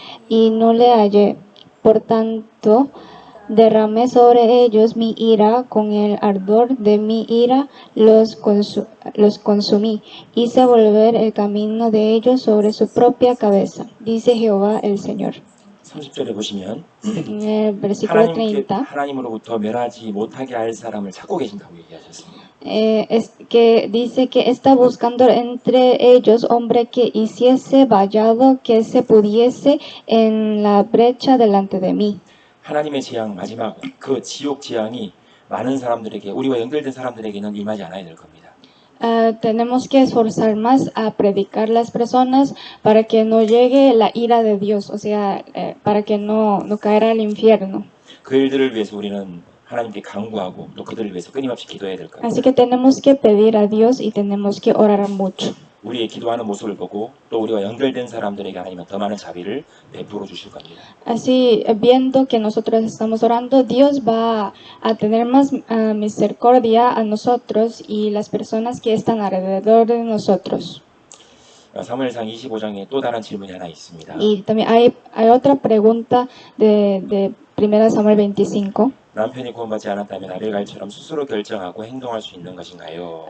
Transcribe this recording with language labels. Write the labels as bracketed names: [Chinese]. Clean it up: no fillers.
[Spanish] Y no le hallé. Por tanto, derramé sobre ellos mi ira, con el ardor de mi ira los consumí. Hice volver el camino de ellos sobre su propia cabeza, dice Jehová el Señor. [Korean] 30절에 보시면 [Spanish] En el versículo 30, [Korean] 하나님으로부터 멸하지 못하게 할 사람을 찾고 계신다고 얘기하셨습니다. [Spanish] es que dice que está buscando entre ellos hombre que hiciese vallado, que se pudiese en la brecha delante de mí. [Korean] 하나님의 재앙 마지막 그 지옥 재앙이 많은 사람들에게 우리와 연결된 사람들에게는 임하지 않아야 될 겁니다. [Spanish] Tenemos que esforzar más a predicar las personas para que no llegue la ira de Dios, o sea, para que no caerá al infierno. [Korean] 그 일들을 위해서 우리는 하나님께 간구하고 또 그들을 위해서 끊임없이 기도해야 될 겁니다. [Spanish] Así que tenemos que pedir a Dios y tenemos que orar mucho. [Korean] 우리의 기도하는 모습을 보고 또 우리와 연결된 사람들에게 하나님은 더 많은 자비를 베풀어 주실 겁니다. [Spanish] Así, viendo que nosotros estamos orando, Dios va a tener más misericordia a nosotros y las personas que están alrededor de nosotros. [Korean] 사무엘상 25장에 또 다른 질문이 하나 있습니다. [Spanish] Y también hay otra pregunta de 1 Samuel 25. [Korean] 남편이 구원받지 않았다면 아벨갈처럼 스스로 결정하고 행동할 수 있는 것인가요?